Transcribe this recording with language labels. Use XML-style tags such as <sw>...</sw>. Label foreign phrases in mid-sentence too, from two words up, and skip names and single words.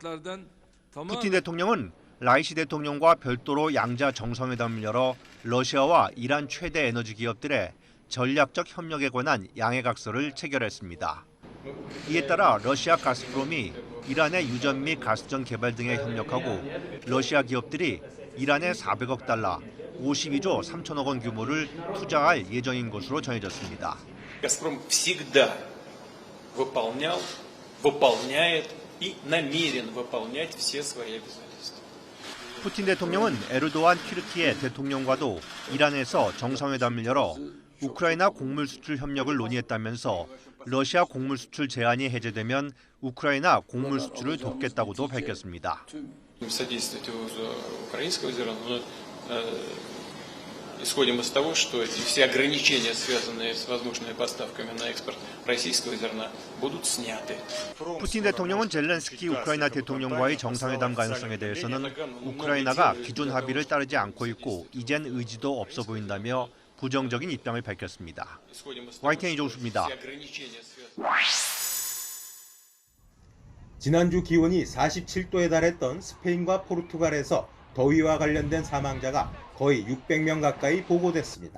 <ko>푸틴 대통령은 라이시 대통령과 별도로 양자 정상회담을 열어 러시아와 이란 최대 에너지 기업들의 전략적 협력에 관한 양해각서를 체결했습니다. 이에 따라 러시아 가스프롬이 이란의 유전 및 가스전 개발 등에 협력하고 러시아 기업들이 이란에 400억 달러, 52조 3천억 원 규모를 투자할 예정인 것으로 전해졌습니다.</ko> <ru>«Газпром всегда выполнял, выполняет и намерен выполнять все свои обязательства».</ru> <ko>푸틴 대통령은 에르도안 튀르키예 대통령과도 이란에서 정상회담을 열어 우크라이나 곡물 수출 협력을 논의했다면서 러시아 곡물 수출 제한이 해제되면 우크라이나 곡물 수출을 돕겠다고도 밝혔습니다.</ko> <ru>Исходим из того, что все ограничения, связанные с возможными поставками на экспорт российского зерна, будут сняты.</ru> <ko>푸틴 대통령은 젤렌스키 우크라이나 대통령과의 정상회담 가능성에 대해서는 우크라이나가 기존 합의를 따르지 않고 있고 이젠 의지도 없어 보인다며 부정적인 입장을 밝혔습니다. YTN 이종수입니다. 지난주 기온이 47도에 달했던 스페인과 포르투갈에서 더위와 관련된 사망자가 거의 600명 가까이 보고됐습니다.</ko>